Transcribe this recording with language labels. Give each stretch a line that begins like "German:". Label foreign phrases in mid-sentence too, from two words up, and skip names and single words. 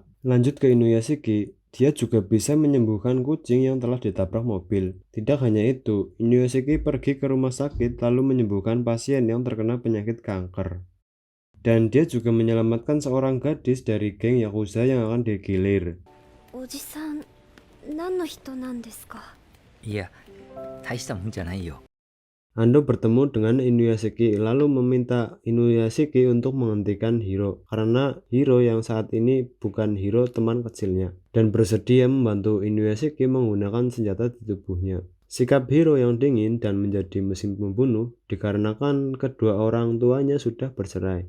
Indonesian: Lanjut ke Inuyashiki, dia juga bisa menyembuhkan kucing yang telah ditabrak mobil. Tidak hanya itu, Inuyashiki pergi ke rumah sakit lalu menyembuhkan pasien yang terkena penyakit kanker. Dan dia juga menyelamatkan seorang gadis dari geng Yakuza yang akan digilir.
Japanese: おじさん、何の人なんですか？いや、大したもんじゃないよ。
Indonesian: Ando bertemu dengan Inuyashiki lalu meminta Inuyashiki untuk menghentikan Hiro karena Hiro yang saat ini bukan Hiro teman kecilnya dan bersedia membantu Inuyashiki menggunakan senjata di tubuhnya. Sikap Hiro yang dingin dan menjadi mesin pembunuh dikarenakan kedua orang tuanya sudah bercerai.